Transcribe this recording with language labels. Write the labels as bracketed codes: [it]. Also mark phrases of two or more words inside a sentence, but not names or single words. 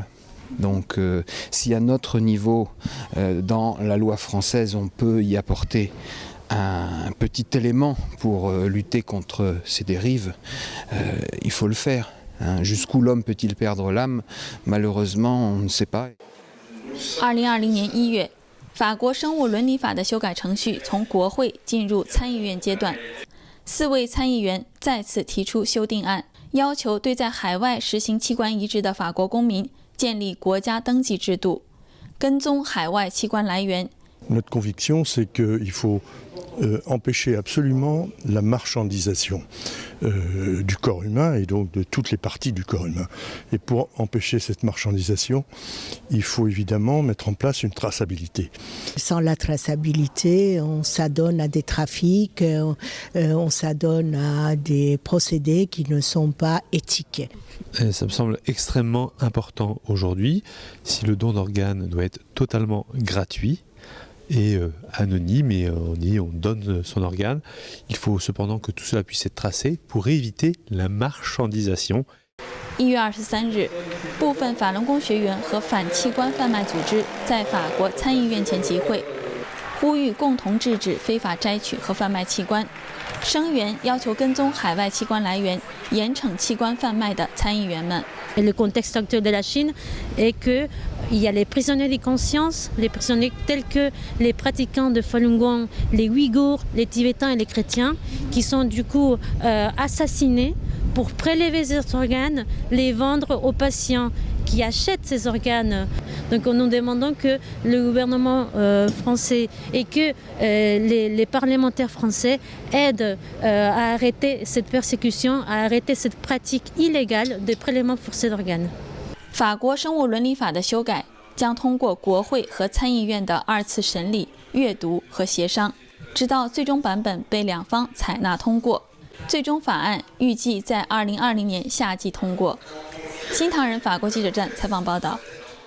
[fr] Donc si à notre niveau, dans la loi française, on peut y apporter un petit élément pour lutter contre ces dérives, il faut le faire. Jusqu'où l'homme peut-il perdre l'âme? Malheureusement, on ne sait pas. [zh] 2020 年1月，法国生物伦理法的修改程序从国会进入参议院阶段。4位参议员再次提出修订案，要求对在海外实行器官移植的法国公民建立国家登记制度，跟踪海外器官来源。 [fr] Notre conviction, c'est qu'il faut empêcher absolument la marchandisation du corps humain et donc de toutes les parties du corps humain. Et pour empêcher cette marchandisation, il faut évidemment mettre en place une traçabilité. Sans la traçabilité, on s'adonne à des trafics, on s'adonne à des procédés qui ne sont pas éthiques. Ça me semble extrêmement important aujourd'hui. Si le don d'organes doit être totalement gratuit et anonyme, et on donne son organe, il faut cependant que tout cela puisse être tracé pour éviter la marchandisation. [zh] 1 月23日，部分法轮功学员和反器官贩卖组织在法国参议院前集会，呼吁共同制止非法摘取和贩卖器官，声援要求跟踪海外器官来源、严惩器官贩卖的参议员们。 [fr] Le contexte actuel de la Chine est qu'il y a les prisonniers de conscience, les prisonniers tels que les pratiquants de Falun Gong, les Ouïghours, les Tibétains et les chrétiens, qui sont du coup assassinés pour prélever ces organes, les vendre aux patients qui achètent ces organes. Donc nous demandons que le gouvernement français et que les parlementaires français aident à arrêter cette persécution, à arrêter cette pratique illégale de prélèvement forcé d'organes. [zh] 法国生物伦理法的修改将通过国会和参议院的2次审理、阅读和协商，直到最终版本被两方采纳通过。最终法案预计在2020年夏季通过。新唐人法国记者站采访报道。